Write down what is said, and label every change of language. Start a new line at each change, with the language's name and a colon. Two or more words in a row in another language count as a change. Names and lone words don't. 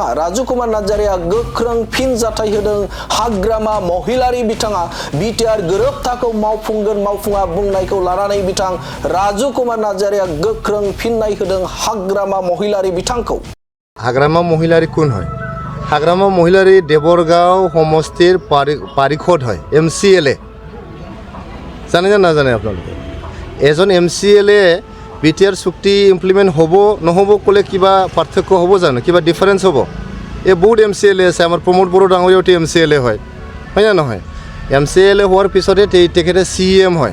Bodo: राजु कुमार नार्जारीया गोख्रों फिनजाथाय होदों हाग्रामा महिलारी बिथाङा बिटिआर गोरोबथाखौ मावफुंगोन मावफुङा बुंनायखौ लानानै बिथां राजु कुमार नार्जारीया गोख्रों फिननाय होदों हाग्रामा महिलारी बिथांखौ।
Assamese: हाग्रामा महिलारी कोन হয়? हाग्रामा महिलारी देवरगाঁও সমষ্টিৰ পাৰিষদ হয়, এমচিএলএ। জানে না নাজানে আপোনালোকে? এজন এমচিএলএ বিটিআর চুক্তি ইমপ্লিমেণ্ট হ'ব নহ'ব ক'লে কিবা পাৰ্থক্য হ'ব জানো? কিবা ডিফাৰেঞ্চ হ'ব? এই বহুত এমচিএলএ আছে। আমাৰ প্ৰমোদ বড়ো ডাঙৰীয়াওতো এমচিএলএ হয় না নহয়? এমচিএলএ হোৱাৰ পিছতে তেখেতে চিএম হয়।